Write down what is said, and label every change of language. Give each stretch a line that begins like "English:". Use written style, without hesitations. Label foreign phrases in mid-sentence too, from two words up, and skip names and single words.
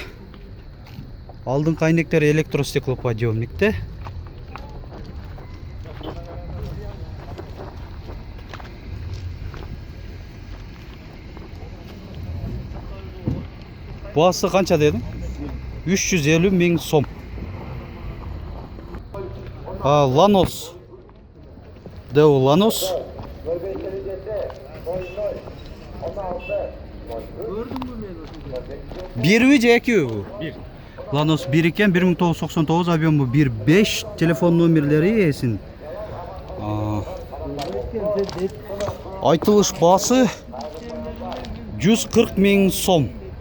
Kyrgyz: Алдыңкы айнектери электростеклоподъемникте. Баасы канча дедим? 350 миң сом. Lanos. Deo Lanos. Бирби же экиби бу? Бир. Lanos 1 экен, 1999, объему 1.5, телефон номерлери эсин. Айтылыш баасы 140 миң сом.